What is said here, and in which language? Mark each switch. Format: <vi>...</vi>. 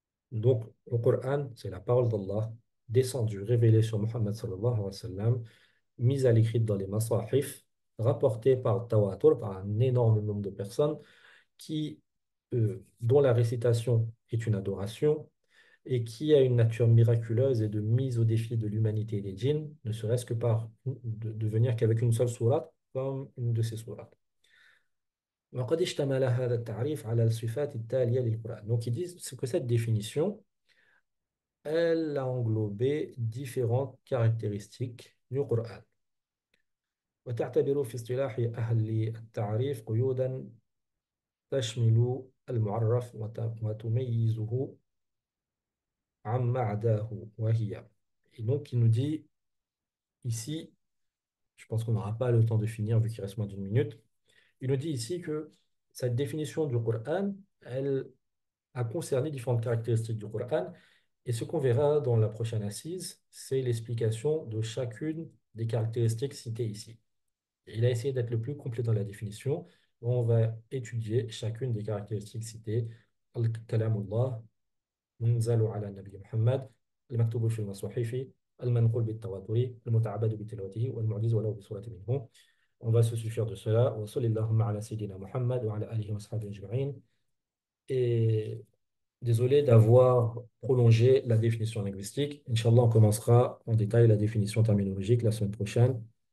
<fr>Donc, le Coran, c'est la parole d'Allah, descendue, révélée sur Muhammad</fr> <ar>sallallahu alayhi wa sallam,</ar> <fr>mise à l'écrit dans les masahif, rapportée par Tawatur, par un énorme nombre de personnes, dont la récitation est une adoration et qui a une nature miraculeuse et de mise au défi de l'humanité et des djinns, ne serait-ce que par de venir qu'avec une seule sourate, comme une de ces sourates.</fr> <ar>وقد اشتمل هذا التعريف على الصفات التالية للقرآن.</ar> <fr>Donc ils disent que cette définition, elle a englobé différentes caractéristiques du Coran.</fr> <ar>وتعتبر في اصطلاح أهل التعريف قيودا تشمل المعرف وتميزه عما عداه وهي.</ar> <fr>Et donc il nous dit ici, je pense qu'on n'aura pas le temps de finir vu qu'il reste moins d'une minute, il nous dit ici que cette définition du Coran, elle a concerné différentes caractéristiques du Coran. Et ce qu'on verra dans la prochaine assise, c'est l'explication de chacune des caractéristiques citées ici. Et il a essayé d'être le plus complet dans la définition. On va étudier chacune des caractéristiques citées.</fr> <ar>Al-Kalamullah, منزل على النبي محمد المكتوب في المصحف المنقول بالتواتر المتعبد بتلاوته والمعجز ولو بصورة منه.</ar> <fr>On va se suffire de cela.</fr> <ar>وصلى اللهم على سيدنا محمد وعلى آله وصحبه أجمعين.</ar> <fr>Et désolé d'avoir prolongé la définition linguistique. Inch'Allah, on commencera en détail la définition terminologique la semaine prochaine.</fr>